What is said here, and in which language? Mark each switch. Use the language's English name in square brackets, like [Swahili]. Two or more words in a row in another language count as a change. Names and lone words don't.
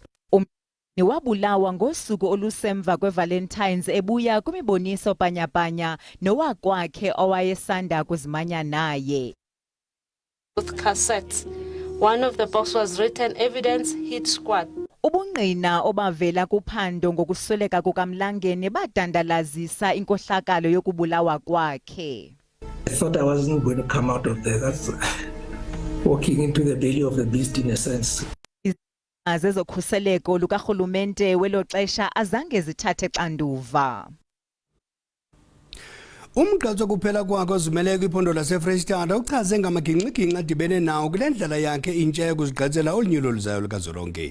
[Xhosa] Wabulawa ngosuku olusemva kweValentines ebuya kwimiboniso bhanyabhanya nowakwakhe owayesanda kuzimanya naye. [English] Both cassettes. One of the box was written Evidence Hitsquad. [Xhosa] Ubungqina obavela kuphando ngokusweleka kukaMlangeni badandalazisa inkohlakalo yokubulawa kwakhe. [English] I thought I wasn't going to come out of there. That's walking into the belly of the beast in a sense. [Xhosa] Ezokhuseleko lukarhulumente welo xesha azange zithathe xanduva. Umgqatso kuphela kwakhe ozimele kwiphondo laseFreystata uchaze ngamagingxigingxi adibene nawo kule ndlela yakhe intsha yokuzigqatsela olunyulo oluzayo lukazwelonke.